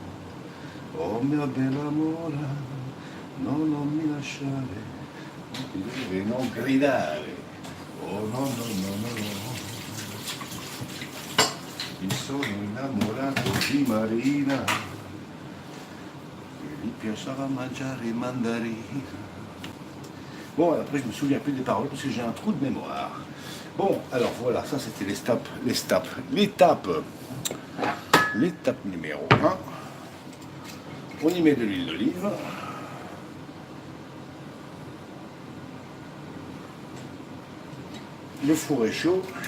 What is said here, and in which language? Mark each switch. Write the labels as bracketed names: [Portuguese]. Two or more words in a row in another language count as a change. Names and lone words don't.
[Italian] Oh mia bella mora, no, non mi lasciare, non ti devi non gridare. Oh no, no, no, no, no. Mi sono innamorato di Marina, e gli piaceva mangiare i mandarini. [French] Bon, après je me souviens plus des paroles parce que j'ai un trou de mémoire. Bon, alors voilà, ça c'était l'étape numéro 1. On y met de l'huile d'olive. Le four est chaud.